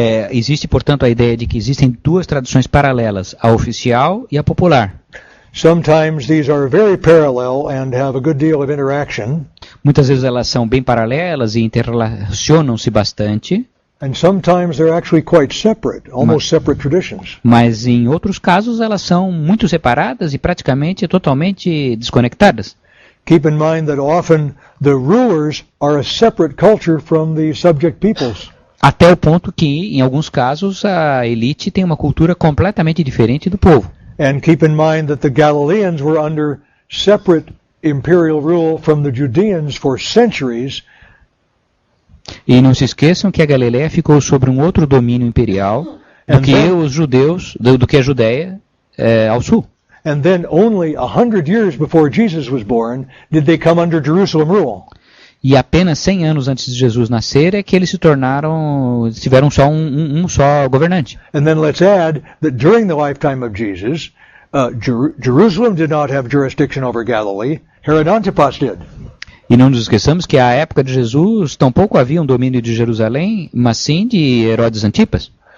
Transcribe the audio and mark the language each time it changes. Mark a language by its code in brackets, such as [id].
[pt] Existe, portanto, a ideia de que existem duas tradições paralelas, a oficial e a popular. [en] Sometimes these are very parallel and have a good deal of interaction. [pt] Muitas vezes elas são bem paralelas e interrelacionam-se bastante. [en] And sometimes they're actually quite separate, almost separate traditions. [pt] Mas em outros casos elas são muito separadas e praticamente totalmente desconectadas. [en] Keep in mind that often the rulers are a separate culture from the subject peoples. [pt] Até o ponto que, em alguns casos, a elite tem uma cultura completamente diferente do povo. [en] And keep in mind that the Galileans were under separate imperial rule from the Judeans for centuries. [pt] E não se esqueçam que a Galileia ficou sob um outro domínio imperial do que os judeus, do que a Judeia ao sul. [en] And then only 100 years before Jesus was born did they come under Jerusalem rule. [pt] E apenas 100 anos antes de Jesus nascer é que eles tiveram só um só governante. [en] And then let's add that during the lifetime of Jesus, Jerusalem did not have jurisdiction over Galilee. Herod Antipas did. [pt] E não nos esqueçamos que à época de Jesus tampouco havia um domínio de Jerusalém, mas sim de Herodes Antipas.